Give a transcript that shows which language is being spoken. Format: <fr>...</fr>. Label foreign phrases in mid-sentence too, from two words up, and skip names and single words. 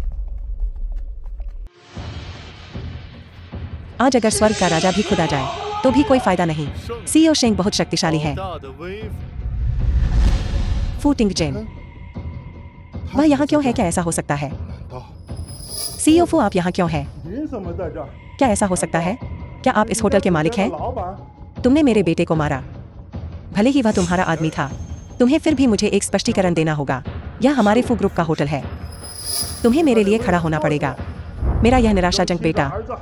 <hi>आज अगर स्वर्ग का राजा भी खुद आ जाए तो भी कोई फायदा नहीं। सीईओ शेंग बहुत शक्तिशाली है। फू टिंगजेन, वह यहाँ क्यों है? क्या ऐसा हो सकता है? सीईओ फू, आप यहाँ क्यों हैं?</hi> <zh>您怎么在这儿？</zh> <hi>क्या ऐसा हो सकता है? क्या आप इस होटल के मालिक हैं?</hi> <zh>老板，</zh> <hi>तुमने मेरे बेटे को मारा। भले ही वह तुम्हारा आदमी था, तुम्हें फिर भी मुझे एक स्पष्टीकरण देना होगा। यह हमारे फू ग्रुप का होटल है। तुम्हें मेरे लिए खड़ा होना पड़ेगा। मेरा यह निराशाजनक बेटा</hi> <zh>儿子，</zh>